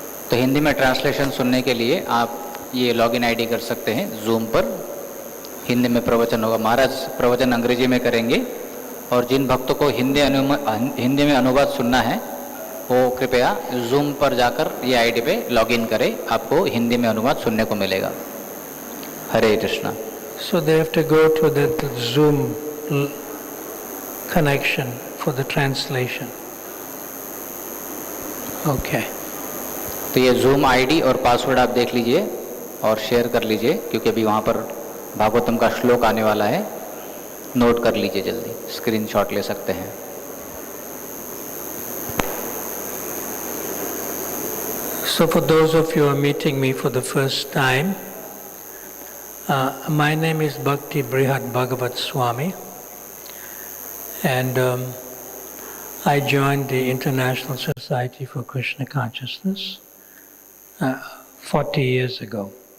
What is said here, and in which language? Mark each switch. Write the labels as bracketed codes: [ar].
[hi] तो हिंदी में ट्रांसलेशन सुनने के लिए आप ये लॉगिन आईडी कर सकते हैं जूम पर। हिंदी में प्रवचन होगा, महाराज प्रवचन अंग्रेजी में करेंगे और जिन भक्तों को हिंदी में अनुवाद सुनना है वो कृपया जूम पर जाकर ये आईडी पे लॉगिन करें, आपको हिंदी में अनुवाद सुनने को मिलेगा। हरे Krishna. [en] So they have to go to the Zoom connection for the translation. Okay. [hi] तो ये जूम आईडी और पासवर्ड आप देख लीजिए और शेयर कर लीजिए, क्योंकि अभी वहाँ पर भागवतम का श्लोक आने वाला है। नोट कर लीजिए जल्दी, स्क्रीनशॉट ले सकते हैं। [en] So for those of you who are meeting me for the first time, my name is Bhakti Brihad Bhagavad Swami, and I joined the International Society for Krishna Consciousness 40 years ago.